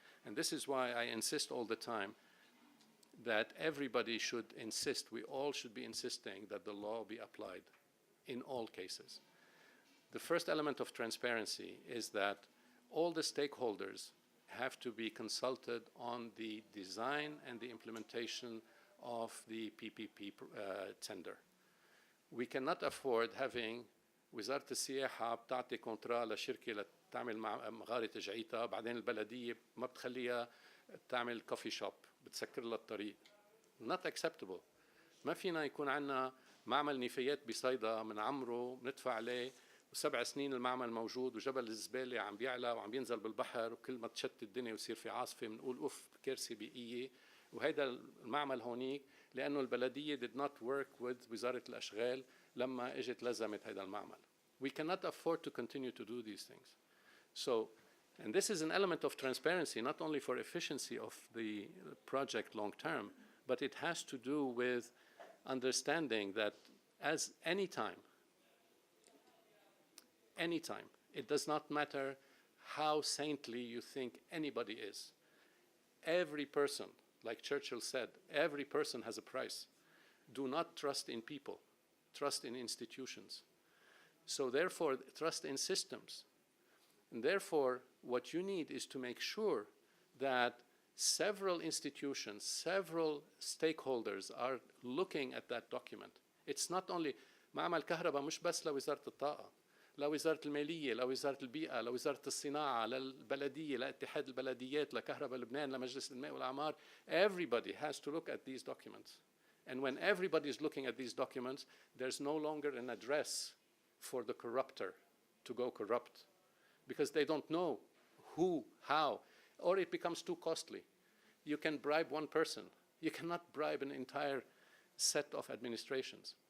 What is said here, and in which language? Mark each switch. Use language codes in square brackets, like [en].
[en] And this is why I insist all the time that everybody should insist, we all should be insisting that the law be applied in all cases. The first element of transparency is that all the stakeholders have to be consulted on the design and the implementation of the PPP tender. We cannot afford having [ar] وزارة السياحة بتعطي كونترا لشركة لتعمل مغارة تجعيتها، بعدين البلدية ما بتخليها تعمل كوفي شوب، بتسكر لها الطريق. [en] Not acceptable. [ar] ما فينا يكون عندنا معمل نفايات بصيدا من عمره بندفع عليه و7 سنين المعمل موجود وجبل الزبالة عم بيعلى وعم بينزل بالبحر، وكل ما تشتت الدنيا ويصير في عاصفة بنقول اوف كارثة بيئية. وهيدا المعمل هونيك لأنه البلدية [en] did not work with [ar] وزارة الأشغال لما اجت لزمت هيدا المعمل. [en] We cannot afford to continue to do these things. So, and this is an element of transparency, not only for efficiency of the project long term, but it has to do with understanding that as any time, it does not matter how saintly you think anybody is. Every person, like Churchill said, every person has a price. Do not trust in people, trust in institutions. So therefore, trust in systems. And therefore, what you need is to make sure that several institutions, several stakeholders are looking at that document. It's not only [ar] معمل كهرباء مش بس لوزارة الطاقة، لوزارة المالية، لوزارة البيئة، لوزارة الصناعة، للبلدية، لاتحاد البلديات، لكهرباء لبنان، لمجلس الماء والأعمار. [en] Everybody has to look at these documents. And when everybody is looking at these documents, there's no longer an address for the corrupter to go corrupt, because they don't know who, how, or it becomes too costly. You can bribe one person. You cannot bribe an entire set of administrations.